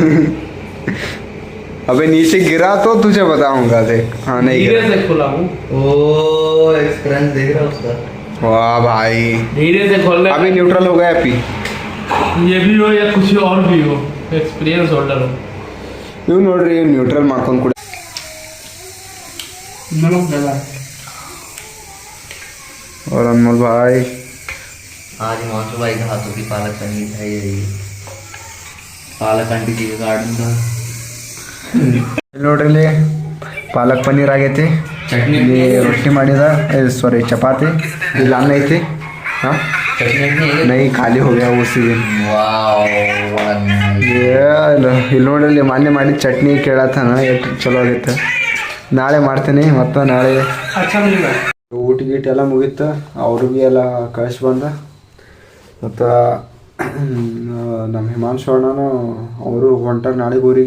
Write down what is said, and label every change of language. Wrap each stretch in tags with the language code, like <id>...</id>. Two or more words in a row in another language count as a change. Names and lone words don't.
<hi>अबे नीचे गिरा तो तुझे बताऊंगा. देख हाँ नहीं धीरे गिरा. से खुला हूँ. ओ एक्सपीरियंस देख रहा उसका. वाह भाई धीरे से खोलने. अभी न्यूट्रल हो गया पी. ये भी हो या कुछ और भी हो</hi> <en>experience holder</en> <hi>हो.</hi> <kn>ನೀವು ನೋಡ್ರಿ ನ್ಯೂಟ್ರಲ್ ಮಾಡ್ಕೊಂಡು ಕೂಡ.</kn> <hi>नमक डाला. और अनमोल भाई आज हिमांशु भाई के हाथों की पालक पनीर है. यही पालक आंटी जी का गार्डन था.</hi> <kn>ನೋಡ್ರಿ ಇಲ್ಲಿ ಪಾಲಕ್ ಪನ್ನೀರ್ ಆಗೈತಿ. ಇಲ್ಲಿ ರೊಟ್ಟಿ ಮಾಡಿದ ಸಾರಿ ಚಪಾತಿ. ಇಲ್ಲಿ ಅನ್ನ ಐತಿ.</kn> <hi>हाँ नहीं खाली हो गया उसी दिन.</hi> <kn>ಇಲ್ಲಿ ನೋಡ್ರಿ ಮಾನ್ಯ ಮಾಡಿ ಚಟ್ನಿ ಕೇಳತ್ತಾನ ಎಷ್ಟು ಚಲೋ ಆಗೈತೆ. ನಾಳೆ ಮಾಡ್ತೀನಿ ಮತ್ತು ನಾಳೆ ಊಟ ಗೀಟ ಎಲ್ಲ ಮುಗೀತು. ಅವ್ರಿಗೆ ಎಲ್ಲ ಕಳಿಸಿ ಬಂದ. ಮತ್ತು ನಮ್ಮ ಹಿಮಾಂಶು ಅಣ್ಣನು ಅವರು ಹೊಂಟಾರ ನಾಳೆಗೆ ಊರಿಗೆ.</kn>